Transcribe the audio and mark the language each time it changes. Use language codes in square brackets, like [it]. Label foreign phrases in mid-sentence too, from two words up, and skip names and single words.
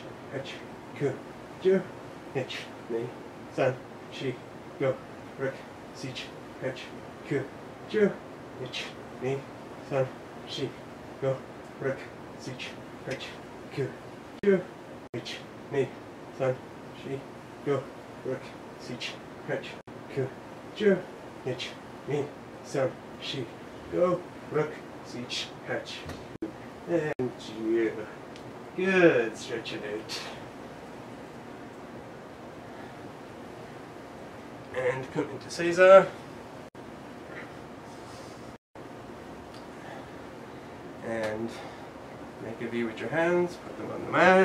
[ja] はち、く、じゅう、いち、に、さん、し、ご、ろく、しち、はち、く、じゅう、いち、に、さん、し、ご、ろく、しち、はち、く、じゅう、いち、に、さん、し、ご、ろく、しち、はち、く、じゅう、いち、に、さん、し, ご、ろく、しち、はち, and ju. [en] Good, stretch it out. And come into Eizan. And make a V with your hands, put them on the mat.